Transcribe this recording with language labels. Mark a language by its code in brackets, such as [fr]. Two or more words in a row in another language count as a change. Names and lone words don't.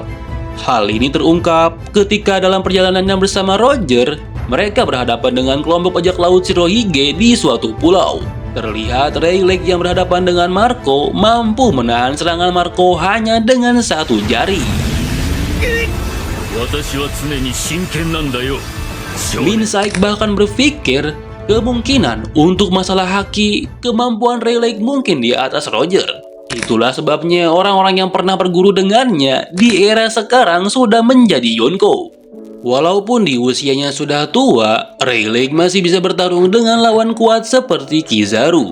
[id] Hal ini terungkap ketika dalam perjalanannya bersama Roger, mereka berhadapan dengan kelompok bajak laut Shirohige di suatu pulau. Terlihat Rayleigh yang berhadapan dengan Marco mampu menahan serangan Marco hanya dengan satu jari. [ja] 私は常に真剣なんだよ。少年 [id] Minsaik bahkan berpikir kemungkinan untuk masalah haki, kemampuan Rayleigh mungkin di atas Roger. Itulah sebabnya orang-orang yang pernah berguru dengannya di era sekarang sudah menjadi Yonko. Walaupun di usianya sudah tua, Rayleigh masih bisa bertarung dengan lawan kuat seperti Kizaru.